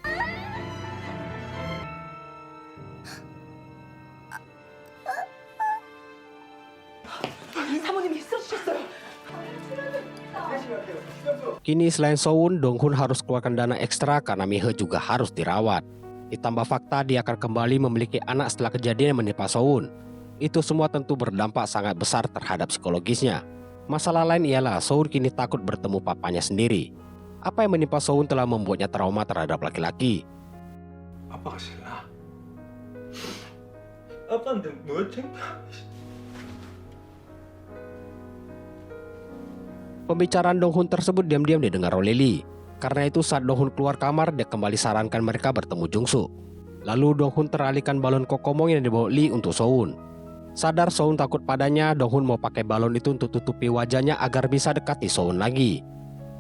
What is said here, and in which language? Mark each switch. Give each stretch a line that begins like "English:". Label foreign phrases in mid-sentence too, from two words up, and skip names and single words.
Indonesian: Kini selain Soun, Dong-hun harus keluarkan dana ekstra karena Mihe juga harus dirawat. Ditambah fakta dia akan kembali memiliki anak setelah kejadian yang menimpa Soun. Itu semua tentu berdampak sangat besar terhadap psikologisnya. Masalah lain ialah Soun kini takut bertemu papanya sendiri. Apa yang menimpa Soun telah membuatnya trauma terhadap laki-laki.
Korean: 아빠가 싫나? 아빠한테 뭐 챙겨?
Indonesian: Pembicaraan Dong-hun tersebut diam-diam didengar oleh Lee. Karena itu saat Dong-hun keluar kamar, dia kembali sarankan mereka bertemu Jung-suk. Lalu Dong-hun teralihkan balon kokomong yang dibawa Lee untuk Soun. Sadar Soun takut padanya, Dong-hun mau pakai balon itu untuk tutupi wajahnya agar bisa dekati Soun lagi.